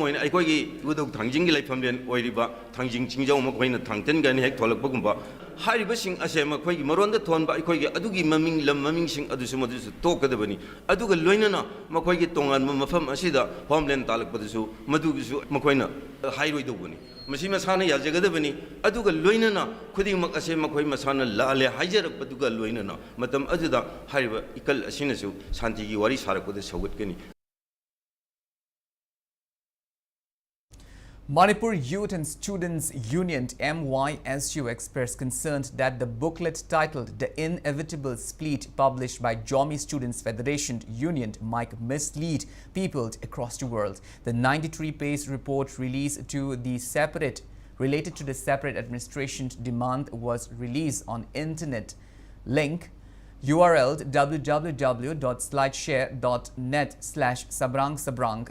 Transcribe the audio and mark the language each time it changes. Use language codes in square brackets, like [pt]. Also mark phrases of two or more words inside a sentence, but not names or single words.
[mni] ꯑꯣꯏꯅ ꯑꯩꯈꯣꯏꯒꯤ ꯏꯕꯨꯙꯧ ꯊꯥꯡꯖꯤꯡꯒꯤ ꯂꯩꯐꯝꯂꯦꯟ ꯑꯣꯏꯔꯤꯕ ꯊꯥꯡꯖꯤꯡ ꯆꯤꯡꯖꯧ ꯃꯈꯣꯏꯅ ꯊꯥꯡꯇꯟꯒꯅꯤ ꯍꯦꯛ ꯊꯣꯛꯂꯛꯄꯒꯨꯝꯕ ꯍꯥꯏꯔꯤꯕꯁꯤꯡ ꯑꯁꯦ ꯃꯈꯣꯏꯒꯤ ꯃꯔꯣꯟꯗ ꯊꯣꯟꯕ ꯑꯩꯈꯣꯏꯒꯤ ꯑꯗꯨꯒꯤ ꯃꯃꯤꯡ ꯂꯝ ꯃꯃꯤꯡꯁꯤꯡ ꯑꯗꯨꯁꯨ ꯃꯗꯨꯁꯨ ꯇꯣꯛꯀꯗꯕꯅꯤ ꯑꯗꯨꯒ ꯂꯣꯏꯅꯅ ꯃꯈꯣꯏꯒꯤ ꯇꯣꯉꯥꯟꯕ ꯃꯐꯝ ꯑꯁꯤꯗ ꯍꯣꯝꯂꯦꯟ ꯇꯥꯜꯂꯛꯄꯗꯁꯨ ꯃꯗꯨꯒꯤꯁꯨ ꯃꯈꯣꯏꯅ ꯍꯥꯏꯔꯣꯏꯗꯧꯕꯅꯤ ꯃꯁꯤ ꯃꯁꯥꯅ ꯌꯥꯖꯒꯗꯕꯅꯤ ꯑꯗꯨꯒ ꯂꯣꯏꯅꯅ ꯈꯨꯗꯤꯡꯃꯛ ꯑꯁꯦ ꯃꯈꯣꯏ ꯃꯁꯥꯅ ꯂꯥꯜꯂꯦ ꯍꯥꯏꯖꯔꯛꯄꯗꯨꯒ ꯂꯣꯏꯅꯅ ꯃꯇꯝ ꯑꯗꯨꯗ ꯍꯥꯏꯔꯤꯕ ꯏꯀꯜ ꯑꯁꯤꯅꯁꯨ ꯁꯥꯟꯇꯤꯒꯤ ꯋꯥꯔꯤ ꯁꯥꯔꯛꯄꯗ ꯁꯧꯒꯠꯀꯅꯤ. [en] Manipur Youth and Students Union MYSU expressed concern that the booklet titled The Inevitable Split published by Jomi Students Federation Union might mislead people across the world. The 93-page report released related to the separate administration demand was released on internet link URL www.slideshare.net/sabrang.